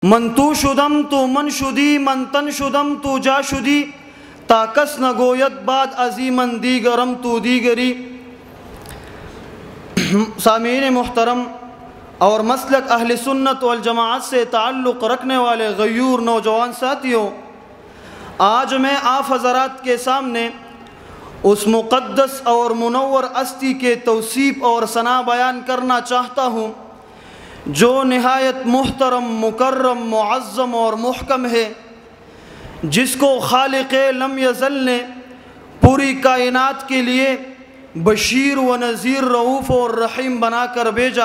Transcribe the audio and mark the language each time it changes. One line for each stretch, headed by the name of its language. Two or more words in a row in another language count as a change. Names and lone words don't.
Persian: من تو شدم تو من شدی، من تن شدم تو جا شدی، تا کس نگوید بعد ازی من دیگرم تو دیگری۔
Urdu: سامعین محترم اور مسلک اہل سنت والجماعت سے تعلق رکھنے والے غیور نوجوان ساتھیوں، آج میں آپ حضرات کے سامنے اس مقدس اور منور ہستی کے توصیف اور ثنا بیان کرنا چاہتا ہوں جو نہایت محترم، مکرم، معظم اور محکم ہے، جس کو خالق لم یزل نے پوری کائنات کے لیے بشیر و نذیر، رؤوف اور رحیم بنا کر بھیجا۔